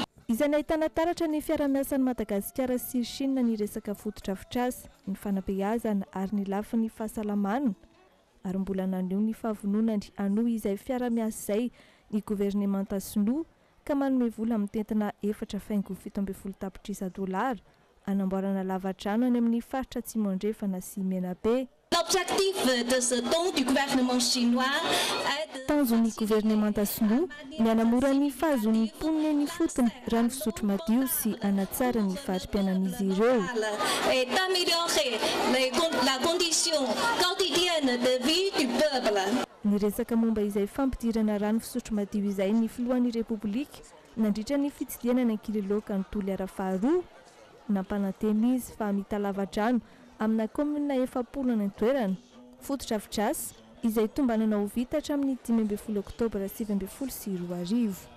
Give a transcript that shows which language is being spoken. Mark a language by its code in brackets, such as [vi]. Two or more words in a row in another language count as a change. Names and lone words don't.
[mg] Izay nahitana taratra ny fiara-miasan'ny Madagasikara sy Chine ny resaka foto-drafitrasa ny fanabeazana ary ny lafiny fahasalamana ary mbola naneho ny fahavononany anohy izay fiara-miasa izay ny gouvernemanta sinoa ka manome vola amin'ny tentina 4.70 tapitrisa $, anamboarana lavadrano any amin'ny faritra atsimo andrefana sy Menabe. [fr] L'objectif de ce don du gouvernement chinois est de... [mg] Tanjon'ny gouvernemanta sinoa ny hanamora ny fahazon'ny mponina ny fotony raha ny fisotro madio sy hanatsara ny fari-piainan'izy ireo. [fr] Et d'améliorer la condition quotidienne de vie du peuple. [mg] Ny resaka momba izay fampidirana rano fisotro madio izay ny filohan'ny Repoblika nandritra ny fitsidihana ny kiloloka ny Toliara faharoa nampananteny izy fa mita lavadrano amina komina 700 ny toerana foto-drafitrasa izay tombanana ho vita hatramin'ny 15 Oktobra 2022.